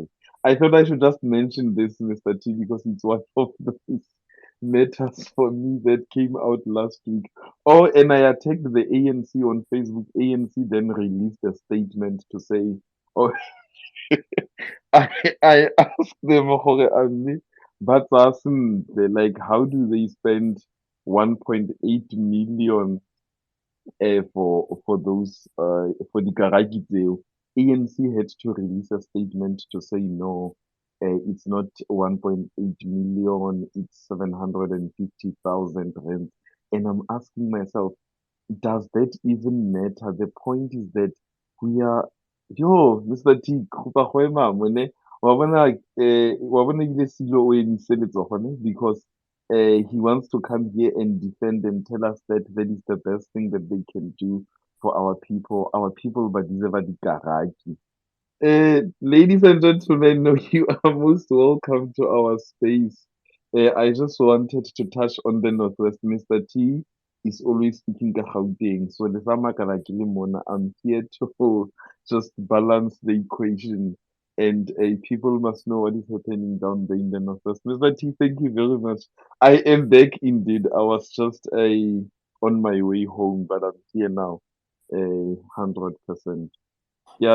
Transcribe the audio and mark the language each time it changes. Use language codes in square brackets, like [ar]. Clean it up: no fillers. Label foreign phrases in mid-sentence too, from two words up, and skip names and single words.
[en] I thought I should just mention this, Mr. T, because it's one of those matters for me that came out last week. Oh, and I attacked the ANC on Facebook. ANC then released a statement to say, oh, I, I asked them, [tn] "Hore, amme, ba tsaya sentle, [en] like, how do they spend 1.8 million for those for the [tn] Karaki tseo?" [en] ANC had to release a statement to say no, it's not 1.8 million, it's 750,000 rand. And I'm asking myself, does that even matter? The point is that we are, yo, Mr. [tn] T, kopa go ema mo, ne? Wa bona ebile Silo o emise letsogo, ne? [en] Because he wants to come here and defend and tell us that that is the best thing that they can do for our people. Our people ba deserve dikaraki. Ladies and gentlemen, no, you are most welcome to our space. I just wanted to touch on the Northwest. Mr. T is always speaking ka Gauteng. So [tn] le fa makala ke le mona, [en] I'm here to just balance the equation. And people must know what is happening down there in the Northwest. Mr. T, thank you very much. I am back indeed. I was just on my way home, but I'm here now. 100%. Yeah,